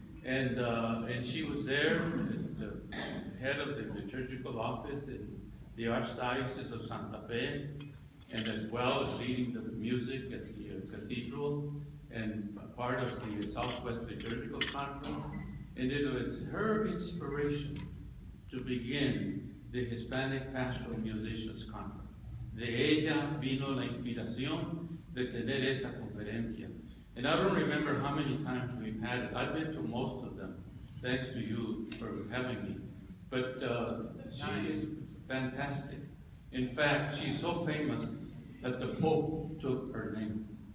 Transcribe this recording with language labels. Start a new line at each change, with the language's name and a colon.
English: And she was there, the head of the liturgical office in the Archdiocese of Santa Fe, and as well as leading the music at the cathedral and part of the Southwest Liturgical Conference. And it was her inspiration to begin the Hispanic Pastoral Musicians Conference.
Spanish: De ella vino la inspiración de tener esa conferencia.
English: And I don't remember how many times we've had it. I've been to most of them, thanks to you for having me. But she is fantastic. In fact, she's so famous that the Pope took her name.